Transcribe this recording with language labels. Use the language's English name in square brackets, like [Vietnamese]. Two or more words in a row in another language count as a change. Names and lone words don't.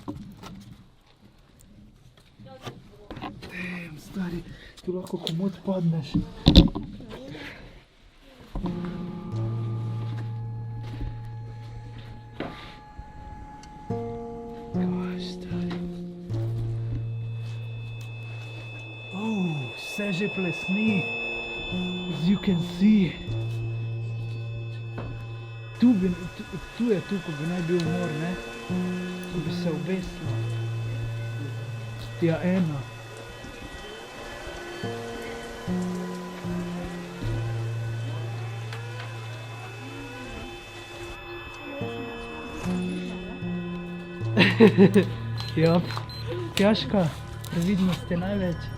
[Slovenian] Damn, stari, tu lahko komod padneš. Kaj, stari. Oh, vse že plesni. [English] As you can see. [Slovenian] Tu je tu, ko bi naj bil mor, ne? Tu bi se obesila. Ja, ena. Ja, Tjaška, previdnost je največ.